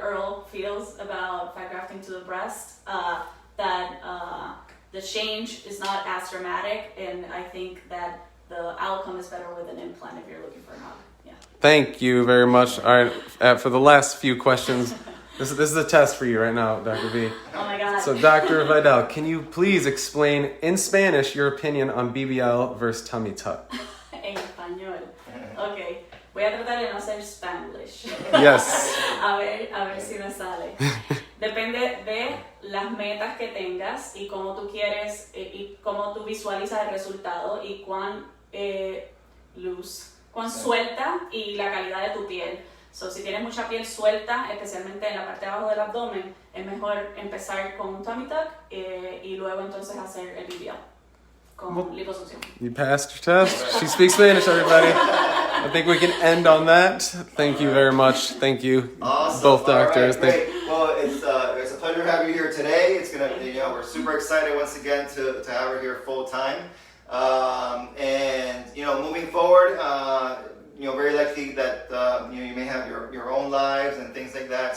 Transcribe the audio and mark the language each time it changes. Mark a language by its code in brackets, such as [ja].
[en] Earl feels about fat grafting to the breast, that the change is not as dramatic, and I think that the outcome is better with an implant if you're looking for an hub. Yeah. Thank you very much. All right, for the last few questions, this is a test for you right now, Dr. V. Oh my God. So Dr. Vidal, can you please explain in Spanish your opinion on BBL versus tummy tuck? [es] En español. Okay. Voy a tratar de no hacer Spanglish. [en] Yes. [es] a ver si me sale. Depende de las metas que tengas y cómo tú quieres y cómo tú visualizas el resultado y cuán suelta y la calidad de tu piel. So, si tienes mucha piel suelta, especialmente en la parte de abajo del abdomen, es mejor empezar con un tummy tuck y luego entonces hacer el BBL con liposucción. [en] You passed your test. She speaks Spanish, everybody. I think we can end on that. Thank you very much. Thank you, awesome. Both doctors. All right, great. Well, it's a pleasure to have you here today. It's gonna, we're super excited once again to have her here full time. And moving forward, very likely that you may have your own lives and things like that.